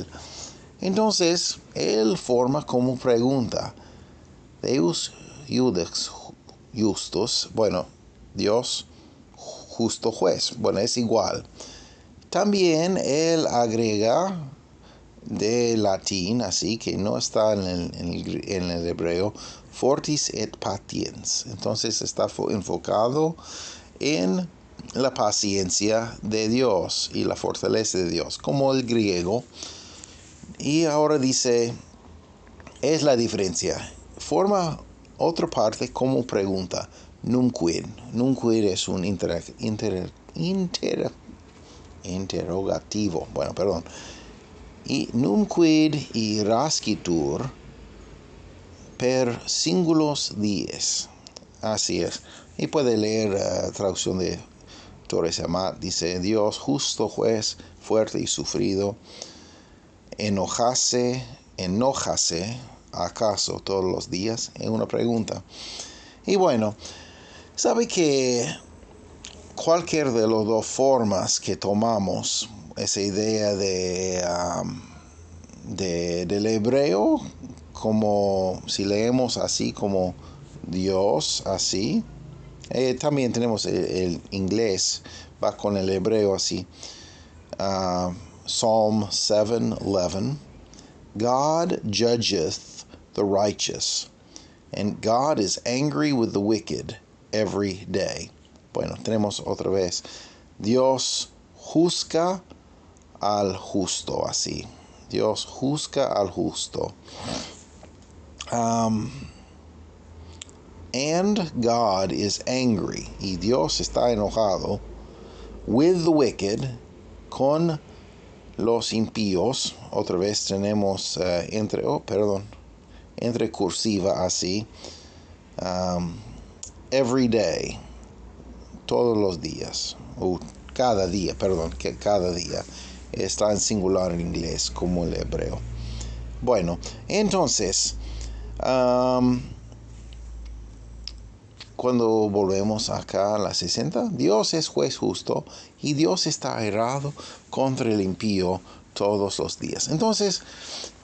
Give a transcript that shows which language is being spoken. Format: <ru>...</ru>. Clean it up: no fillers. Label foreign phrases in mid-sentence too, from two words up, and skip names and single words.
<es>Entonces, Él forma como pregunta,</es> <la>Deus Iudex Justus,</la> <es>bueno, Dios justo juez, bueno, es igual. También Él agrega de latín, así que no está en el hebreo,</es> <la>fortis et patiens.</la> <es>Entonces está enfocado en la paciencia de Dios y la fortaleza de Dios, como el griego. Y ahora dice, es la diferencia. Forma otra parte como pregunta, numquid. Numquid es un interrogativo. Bueno, perdón. Y</es> <la>numquid y rascitur per singulos dies.</la> <es>Así es. Y puede leer traducción de Torres Amat. Dice, Dios justo juez, fuerte y sufrido, enojase acaso todos los días. Es una pregunta. Y bueno, sabe que cualquier de las dos formas que tomamos, esa idea del hebreo, como si leemos así como Dios, así. También tenemos el inglés, va con el hebreo así.</es> <en>Psalm 7:11. God judgeth the righteous, and God is angry with the wicked every day.</en> <es>Bueno, tenemos otra vez. Dios juzga al justo, así. Dios juzga al justo.</es> <en>And God is angry,</en> <es>y Dios está enojado,</es> <en>with the wicked,</en> <es>con los impíos. Otra vez tenemos entre cursiva así.</es> <en>Every day,</en> <es>todos los días, o cada día, que cada día está en singular en inglés como el hebreo. Bueno, entonces, cuando volvemos acá a la 60, Dios es juez justo y Dios está airado contra el impío todos los días.</es>